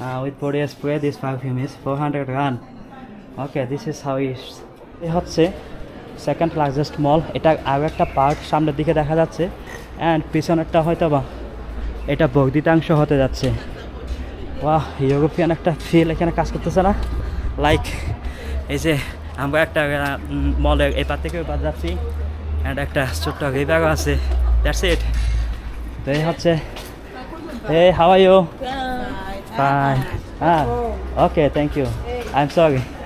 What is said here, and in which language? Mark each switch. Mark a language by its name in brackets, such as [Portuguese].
[English] with body spray, this perfume is 400 rand. Okay, this is how it is. [Bangla] এই হচ্ছে [English] Second largest mall. [Bangla] এটা আর একটা park সামনের দিকে দেখা যাচ্ছে, অ্যান্ড পিছনেরটা হয়তো বা এটা বর্ধিতাংশ হতে যাচ্ছে। বাহ, ইউরোপিয়ান একটা ফিল এখানে কাজ করতেছে না? লাইক এই যে আমরা একটা মলের এই পার থেকে ওই পার যাচ্ছি, অ্যান্ড একটা ছোট্ট রিভারও আছে। [English] That's it. [Bangla] তো এই হচ্ছে। [English] Hey, how are you? Fine. Okay, thank you. I'm sorry.